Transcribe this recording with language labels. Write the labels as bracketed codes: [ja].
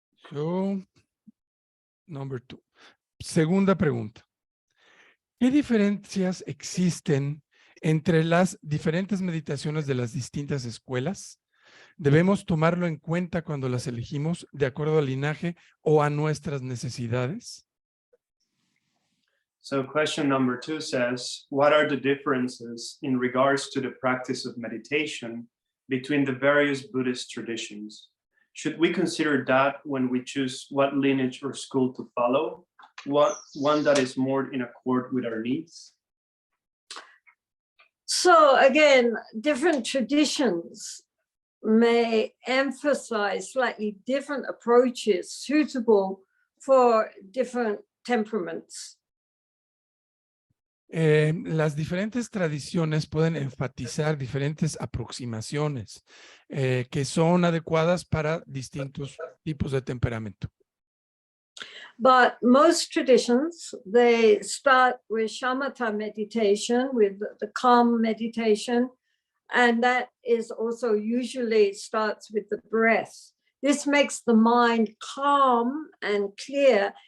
[en] So, number 2. [es] Segunda pregunta. ¿Qué diferencias existen entre las diferentes meditaciones de las distintas escuelas? ¿Debemos tomarlo en cuenta cuando las elegimos de acuerdo al linaje o a nuestras necesidades? [en] So question number 2 says, what are the differences in regards to the practice of meditation between the various Buddhist traditions? Should we consider that when we choose what lineage or school to follow? One that is more in accord with our needs? So again, different traditions may emphasize slightly different approaches suitable for different temperaments. [es] Las diferentes tradiciones pueden enfatizar diferentes aproximaciones que son adecuadas para distintos tipos de temperamento. [en] But most traditions, they start with shamatha meditation, with the calm meditation, and that is also usually starts with the breath. This makes the mind calm and clear.